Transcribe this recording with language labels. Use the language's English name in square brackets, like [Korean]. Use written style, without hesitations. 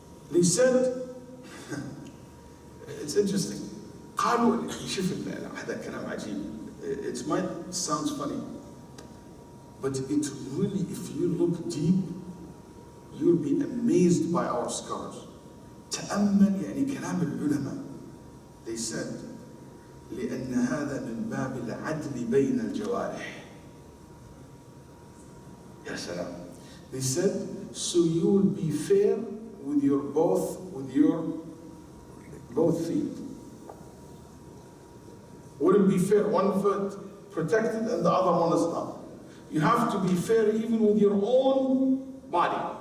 [English] They said, it's interesting. [Arabic] قالوا شوف هذا كلام عجيب. [English] It might sound funny, but it really, if you look deep, you'll be amazed by our scholars. [Arabic] تأمل يعني كلام العلماء. [English] They said, [Arabic] لأن هذا من باب العدل بين الجوارح. يا سلام. [English] They said, so you will be fair with your both feet. Wouldn't be fair, one foot protected and the other one is not. You have to be fair even with your own body.